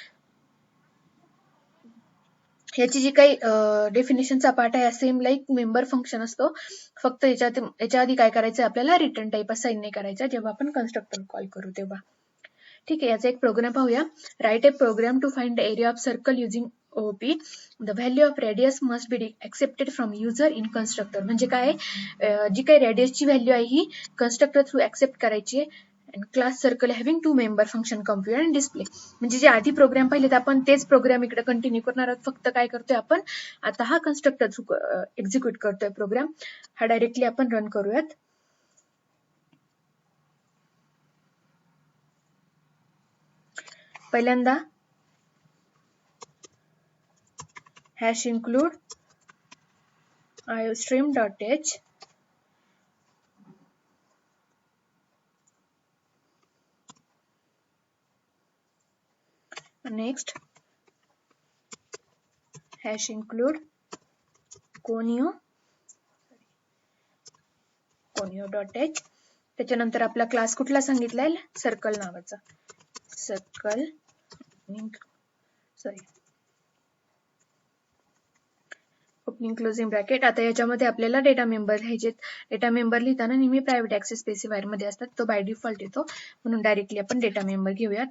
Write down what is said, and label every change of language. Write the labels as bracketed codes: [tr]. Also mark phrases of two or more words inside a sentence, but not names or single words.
[mr] याची जी काही डेफिनेशनचा पार्ट आहे [en] same like member function [mr] असतो, फक्त याच्या आधी काय करायचं, आपल्याला [en] return type [mr] असाइन नाही करायचा जेव्हा आपण [en] constructor call [mr] करू तेव्हा. ठीक आहे. याचा एक प्रोग्राम पाहूया. [en] write a program to find the area of circle using OOP. the value of radius must be accepted from user in constructor. [mr] म्हणजे काय, जी काही रेडियसची व्हॅल्यू आहे ही [en] constructor through [mr] एक्सेप्ट करायची आहे. [en] and class circle having two member function compute and display. [mr] म्हणजे जे आधी प्रोग्राम पाहिले तर आपण तेच प्रोग्राम इकडे कंटिन्यू करणार आहोत. फक्त काय करतोय आपण आता, हा [en] constructor through execute [mr] करतोय प्रोग्राम. हा डायरेक्टली आपण रन करूयात. [en] पहिल्यांदा hash include iostream.h next hash include conio.h. [mr] त्याच्यानंतर आपला क्लास कुठला सांगितलाय, सर्कल नावाचा, सर्कल [en] opening closing bracket. [mr] आता याच्यामध्ये आपल्याला [en] data member [mr] लिहायचे. [en] data member [mr] लिहिताना नेहमी [en] private access specifier [mr] मध्ये असतात, तो [en] by default [mr] येतो, म्हणून डायरेक्टली आपण [en] data member [mr] घेऊयात.